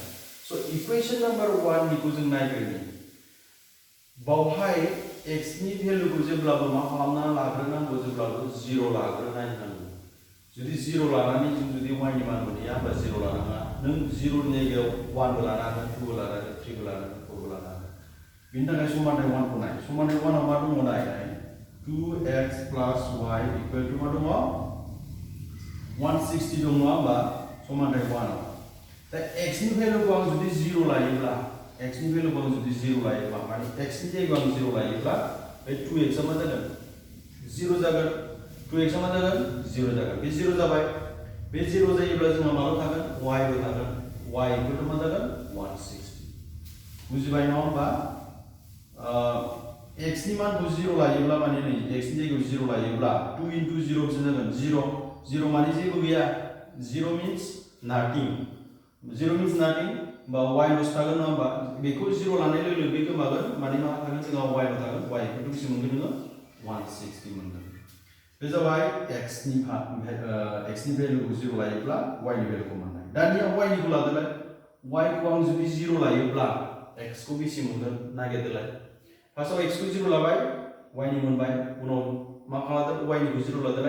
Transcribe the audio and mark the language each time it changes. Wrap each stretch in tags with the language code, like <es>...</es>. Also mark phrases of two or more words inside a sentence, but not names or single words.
<brx>सो</brx> <en>equation number 1</en> <brx>निखौ जों नायग्रोनि बावहाय x नि भेल्युखौ जेब्लाबो मा खालामना लाग्रोनांगौ जेब्लाबो 0 लाग्रोनांगौ जुदि 0 लानानै जों जुदि y नि मान मोनैया होमबा 0 लानाङा नों 0 नि जायगायाव 1 बो लानो हागोन 2 बो लानो हागोन 3 बो लानो हागोन 4 बो लानो हागोन बेनि थाखाय समानथाय 1 खौ नाय समानथाय 1 आव मा दङ नाय</brx> <en>2x plus y equal to</en> <brx>मा दङ 160 दङ नङा होमबा समानथाय 1 आव दा x नि भेल्युखौ आं जुदि 0 लायोब्ला माने x नि जायगायाव आं 0 लायोब्ला बे 2x आ मा जागोन 0 जागोन 2x आ मा जागोन 0 जागोन बे 0 जाबाय बे 0 जायोब्ला जोंहा माल' थागोन y बो थागोन y</brx> <en>equal to</en> <brx>मा जागोन 160 बुजिबाय नङा होमबा x नि मानखौ 0 लायोब्ला माने नै x नि जायगायाव 0 लायोब्ला</brx> <en>2 into 0</en> <brx>बेसे जागोन 0 माने जेबो गैया</brx> <en>0 means nothing 0 means nothing</en> <brx>बा y ल'सो थागोन नङा होमबा बेखौ 0 लानाय लोगो लोगो बे गोमागोन माने मा थागोन जोंहा y ल' थागोन y</brx> <en>equal to</en> <brx>बेसे मोनगोन नोङो 160 मोनगोन बे जाबाय x नि भेल्युखौ 0 लायोब्ला y नि भेल्युखौ मोननाय दानिया y निखौ लादोलाय y खौ आं जुदि 0 लायोब्ला x खौ बेसे मोनगोन नागिरदोलाय फार्स्टआव x खौ 0 लाबाय y नि मोनबाय उनाव मा खालामदो y निखौ 0 लादोलाय</brx>